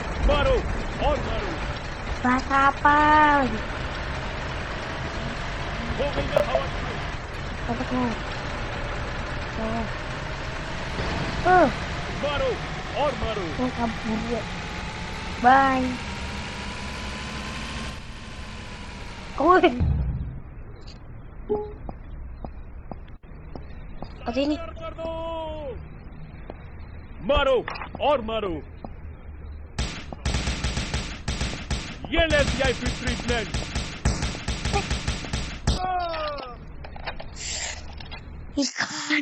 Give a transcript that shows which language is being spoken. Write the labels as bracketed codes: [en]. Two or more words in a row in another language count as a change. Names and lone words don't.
[hi] मारो और मारो। [id] Bahasa apa lagi? [hi] हो गई ना हवा। [id] Dapat mau. [hi] मारो और मारो। [id] Ini kabur ya. Bye. Wih. Apa ini? [hi] कर दो। मारो और मारो। ये ले VIP ट्रीटमेंट। [id] Ikan.